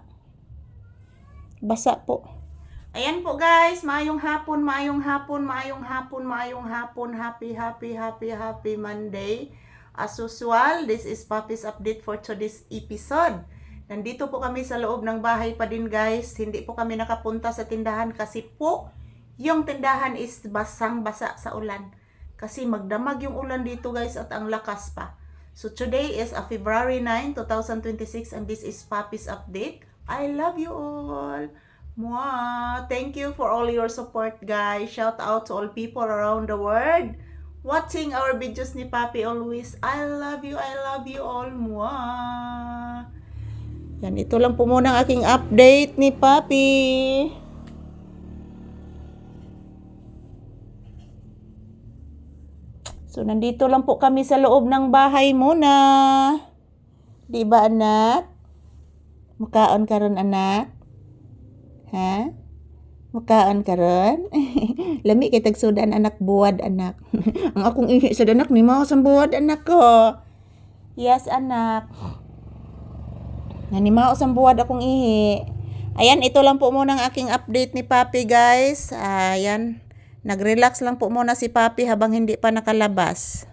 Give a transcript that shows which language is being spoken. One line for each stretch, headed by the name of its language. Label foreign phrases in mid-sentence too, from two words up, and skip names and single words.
Filipino: Basa po. Ayan po guys,
Cebuano: maayong hapon.
English: Happy Monday. As usual, this is Papi's update for today's episode.
Filipino: Nandito po kami sa loob ng bahay pa din guys. Hindi po kami nakapunta sa tindahan kasi po yung tindahan is basang-basa sa ulan. Kasi magdamag yung ulan dito guys at ang lakas pa.
English: So today is February 9, 2026 and this is Papi's update. I love you all. Mwah. Thank you for all your support guys. Shout out to all people around the world watching our videos ni Papi always. I love you all. Mwah.
Filipino: Yan, ito lang po muna ang aking update ni Papi. So, nandito lang po kami sa loob ng bahay muna.
Cebuano: Di ba, anak? Makaon ka ron, anak? Ha? Makaon ka ron? Lami kay tagsudan, anak, buwad, anak. Ang akong ihi sa anak, ni mga sa buwad, anak ko.
English: Yes, anak.
Cebuano: Nanimaw sa buwad akong ihi.
Filipino: Ayan, ito lang po muna ang aking update ni Papi, guys. Ayan. Nag-relax lang po muna si Papi habang hindi pa nakalabas.